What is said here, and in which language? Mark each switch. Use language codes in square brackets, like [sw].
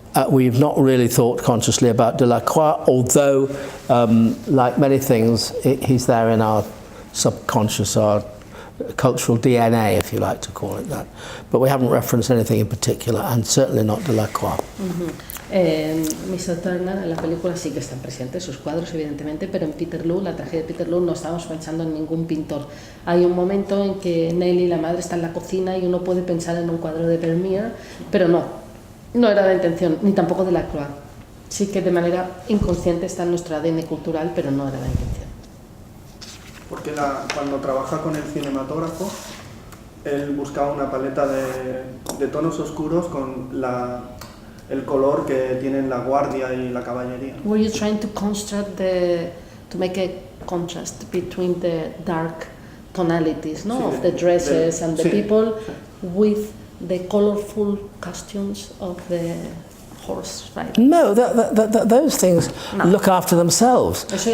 [en] We've not really thought consciously about Delacroix, although, like many things, he's there in our subconscious, our cultural DNA, if you like to call it that. But we haven't referenced anything in particular, and certainly not Delacroix. Mr. [es] Turner en la película sí que están presentes sus cuadros, evidentemente, pero en Peterloo, la tragedia de Peterloo, no estamos pensando en ningún pintor. Hay un momento en que Nellie, la madre, está en la cocina y uno puede pensar en un cuadro de Vermeer, pero no era la intención, ni tampoco Delacroix. Sí que de manera inconsciente está en nuestro ADN cultural, pero no era la intención. Porque cuando trabaja con el cinematógrafo, él buscaba una paleta de tonos oscuros con el color que tienen la guardia y la caballería. [en] Were you trying to to make a contrast between the dark tonalities, no, of the dresses and the people with the colorful costumes of the horse riding? No, those things look after themselves.